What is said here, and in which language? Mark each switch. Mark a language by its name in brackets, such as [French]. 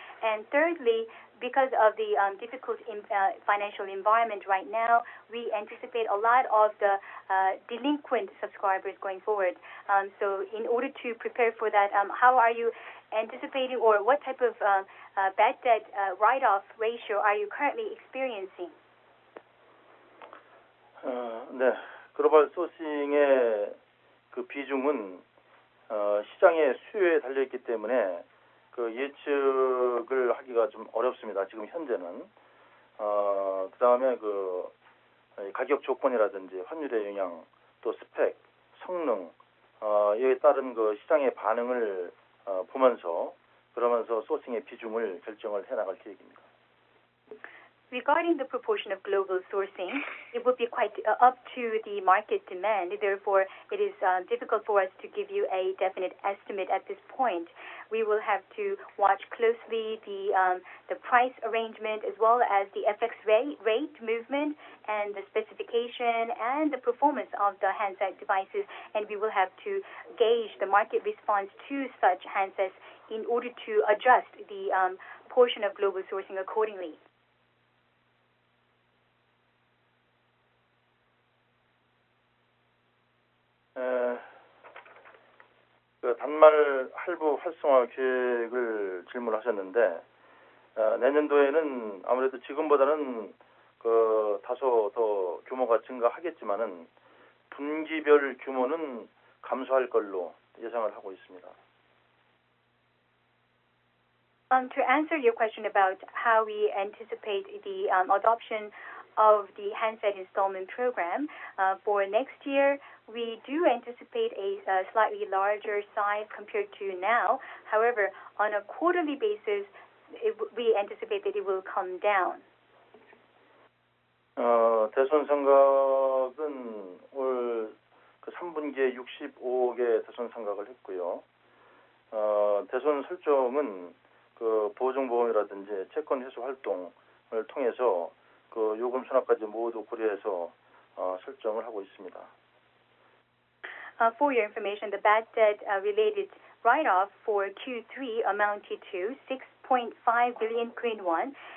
[English] And thirdly, because of the difficult financial environment right now, we anticipate a lot of the delinquent subscribers going forward. So in order to prepare for that, how are you anticipating or what type of bad debt write-off ratio are you currently experiencing? [Korean] 네, 글로벌 소싱의 그 비중은 시장의 수요에 달려 있기 때문에 그 예측을 하기가 좀 어렵습니다. 지금 현재는 그다음에 그 가격 조건이라든지 환율의 영향, 또 스펙, 성능 이에 따른 그 시장의 반응을 보면서 그러면서 소싱의 비중을 결정을 해나갈 계획입니다. [English] Regarding the proportion of global sourcing, it would be quite up to the market demand. Therefore, it is difficult for us to give you a definite estimate at this point. We will have to watch closely the price arrangement as well as the FX rate movement and the specification and the performance of the handset devices. And we will have to gauge the market response to such handsets in order to adjust the portion of global sourcing accordingly. [Korean] 단말 할부 활성화 계획을 질문하셨는데 내년도에는 아무래도 지금보다는 다소 더 규모가 증가하겠지만은 분기별 규모는 감소할 걸로 예상을 하고 있습니다. [English] To answer your question about how we anticipate the adoption of the handset installment program for next year, we do anticipate a slightly larger size compared to now. However, on a quarterly basis, we anticipate that it will come down. [Korean] 대선 상각은 올 3분기에 65억의 대선 상각을 했고요. 대선 설정은 보증보험이라든지 채권 회수 활동을 통해서 요금 수납까지 모두 고려해서 설정을 하고 있습니다. [English] For your information, the bad debt related write-off for Q3 amounted to 6.5 billion Korean won.